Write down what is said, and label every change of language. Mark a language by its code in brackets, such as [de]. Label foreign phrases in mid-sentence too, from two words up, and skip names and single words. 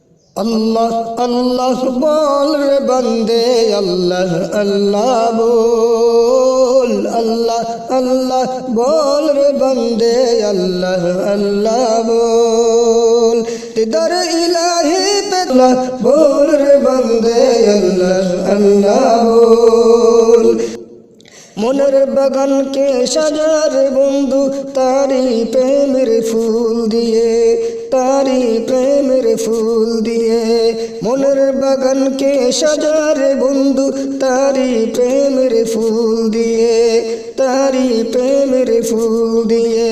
[hi] अल्लाह अल्लाह बोल रे बंदे अल्लाह अल्लाह बोल, अल्लाह अल्लाह बोल रे बंदे अल्लाह अल्लाह बोल। दर इलाही पे अल्लाह बोल रे बंदे अल्लाह अल्लाह बोल। [bn] মনের বাগানকে সাজার বন্ধু তারি প্রেমের ফুল দিয়ে, তারি প্রেমের ফুল দিয়ে। মনের বাগানকে সাজার বন্ধু তারি প্রেমের ফুল দিয়ে, তারি প্রেমের ফুল দিয়ে।